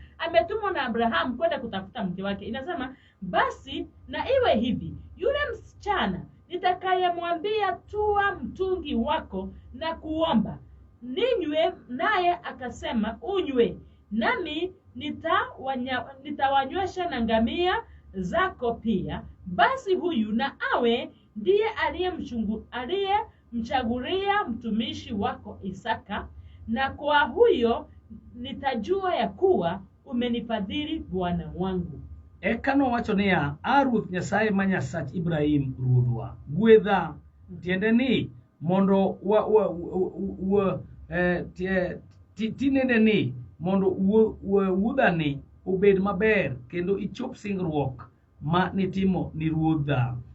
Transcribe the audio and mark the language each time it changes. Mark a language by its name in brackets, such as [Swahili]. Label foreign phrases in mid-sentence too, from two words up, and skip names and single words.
[Swahili] Ametumwa na Abraham kwenda kutafuta mke wake. Inasema, basi na iwe hivi, yule msichana nitakayemwambia tua mtungi wako na kuomba ninywe, naye akasema unywe, nami nitawanywesha na ngamia zako pia. Basi huyu na awe ndiye aliyemchagulia mtumishi wako Isaka, na kwa huyo nitajua ya kuwa umenifadhili bwana wangu. [Luo (Kenya and Tanzania)] eka nowacho niya, Ruoth Nyasaye ma Nyasach Ibrahim ruodhwa, gwedha, tiende ni mondo tinende ni mondo wuodhani obed maber kendo ichop singruok ma nitimo ni ruodha.